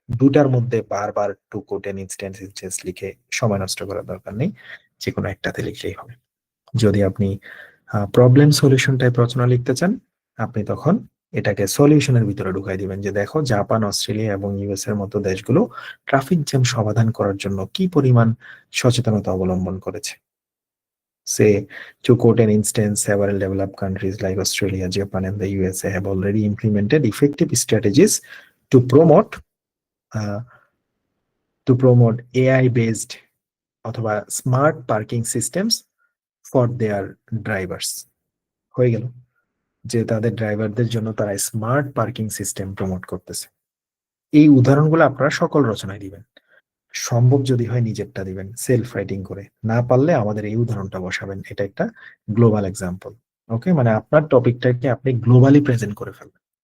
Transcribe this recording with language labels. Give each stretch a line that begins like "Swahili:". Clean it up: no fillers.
Bangla: দুটার মধ্যে বারবার
English: to quote an instance
Bangla: লিখে সময় নষ্ট করার দরকার নেই, যে কোনো একটাতে লিখলেই হবে। যদি আপনি প্রবলেম সলিউশন টাইপ রচনা লিখতে চান আপনি তখন এটাকে সলিউশনের ভিতরে ঢুকাই দিবেন যে দেখো জাপান, অস্ট্রেলিয়া এবং ইউএস এর মতো দেশগুলো ট্রাফিক জ্যাম সমাধান করার জন্য কি পরিমাণ সচেতনতা অবলম্বন করেছে।
English: Say, to quote an instance, several developed countries like Australia, Japan, and the USA have already implemented effective strategies to promote uh, AI-based
Bangla: অথবা
English: Smart parking systems for their drivers.
Bangla: হয়ে গেল যে তাদের ড্রাইভারদের জন্য তারা স্মার্ট পার্কিং সিস্টেম প্রমোট করতেছে। এই উদাহরণগুলো আপনারা সকল রচনায় দিবেন, সম্ভব যদি হয় নিজেরটা দিবেন সেলফ রাইটিং করে, না পারলে আমাদের এই উদাহরণটা বসাবেন। এটা একটা গ্লোবাল এক্সাম্পল। ওকে, মানে আপনার টপিকটাকে আপনি গ্লোবালি প্রেজেন্ট করে ফেলবেন।